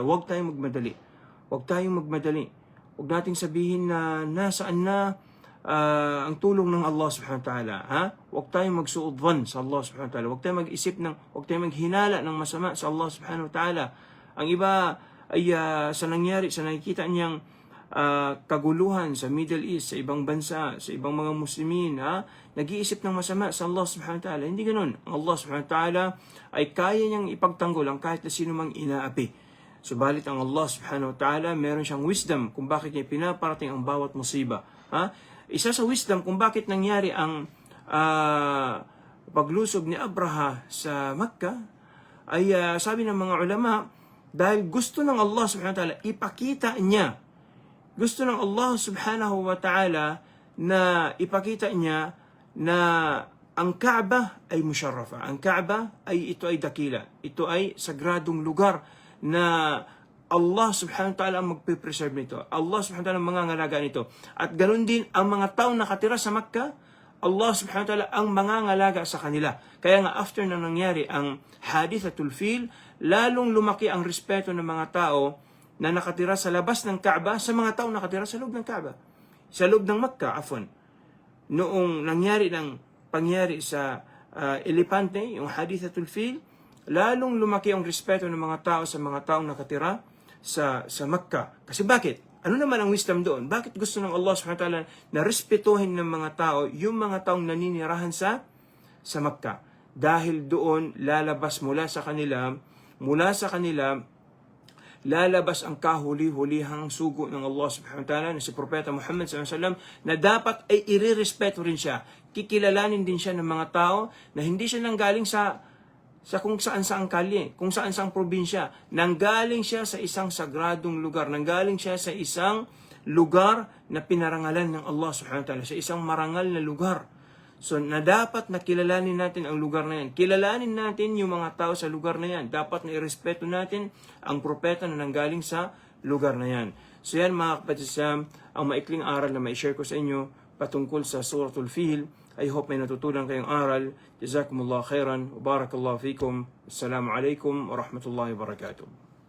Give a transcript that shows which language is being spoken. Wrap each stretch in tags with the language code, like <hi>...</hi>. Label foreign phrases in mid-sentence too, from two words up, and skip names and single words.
<tl>Huwag tayong magmadali. Huwag nating sabihin na nasaan na ang tulong ng Allah</tl> <ar>سبحانه وتعالى.</ar> <tl>Huwag tayong magsuudvan sa Allah</tl> <ar>سبحانه وتعالى.</ar> <tl>Huwag tayong huwag tayong maghinala ng masama sa Allah</tl> <ar>سبحانه وتعالى.</ar> <tl>Ang iba ay sa nakikita niyang kaguluhan sa Middle East, sa ibang bansa, sa ibang mga Muslimin, nag-iisip ng masama sa Allah</tl> <ar>سبحانه وتعالى.</ar> <tl>Hindi ganun. Ang Allah</tl> <ar>سبحانه وتعالى</ar> <tl>ay kaya niyang ipagtanggol ang kahit na sino mang inaapi. Subalit ang Allah</tl> <ar>سبحانه وتعالى,</ar> <tl>meron siyang wisdom kung bakit niya pinaparating ang bawat musiba. Isa sa wisdom kung bakit nangyari ang paglusob ni Abraha sa Makkah, ay sabi ng mga ulama, dahil gusto ng Allah</tl> <ar>سبحانه وتعالى</ar> <tl>ipakita niya, gusto ng Allah</tl> <ar>سبحانه وتعالى</ar> <tl>na ipakita niya na ang Kaaba ay musharrafa. Ang Kaaba ito ay dakila. Ito ay sagradong lugar na Allah</tl> <ar>سبحانه وتعالى</ar> <tl>ang magpipreserve nito. Allah</tl> <ar>سبحانه وتعالى</ar> <tl>ang mangangalaga nito. At ganun din ang mga taong nakatira sa Makkah, Allah</tl> <ar>سبحانه وتعالى</ar> <tl>ang mangangalaga sa kanila. Kaya nga after na nangyari ang Hadithatul Fil, lalong lumaki ang respeto ng mga tao na nakatira sa labas ng Kaaba sa mga taong nakatira sa loob ng Kaaba. Sa loob ng Makkah, afwan. Noong pangyari sa Elepante, yung Hadithatul Fil, lalong lumaki ang respeto ng mga tao sa mga taong nakatira sa Makkah. Kasi bakit? Ano naman ang wisdom doon? Bakit gusto ng Allah</tl> <ar>سبحانه وتعالى</ar> <tl>na respetuhin ng mga tao yung mga taong naninirahan sa Makkah? Dahil doon lalabas mula sa kanila, lalabas ang kahuli-hulihang sugo ng Allah</tl> <ar>سبحانه وتعالى</ar> <tl>na si Propeta Muhammad</tl> <ar>صلى الله عليه وسلم</ar> <tl>na dapat ay irerespeto rin siya. Kikilalanin din siya ng mga tao na hindi siya nanggaling sa kung saan-saang kalye, kung saan-saang probinsya. Nanggaling siya sa isang sagradong lugar. Nanggaling siya sa isang lugar na pinarangalan ng Allah</tl> <ar>سبحانه وتعالى.</ar> <tl>Sa isang marangal na lugar. So, na dapat na kilalanin natin ang lugar na yan. Kilalanin natin yung mga tao sa lugar na yan. Dapat na irespeto natin ang propeta na nanggaling sa lugar na yan. So yan mga kapatid, ang maikling aral na mai-share ko sa inyo patungkol sa Suratul Fil.</tl> <en>I hope</en> <tl>may natutunan kayong aral.</tl> <ar>جزاكم الله خيرا. بارك الله فيكم. السلام عليكم ورحمة الله وبركاته.</ar>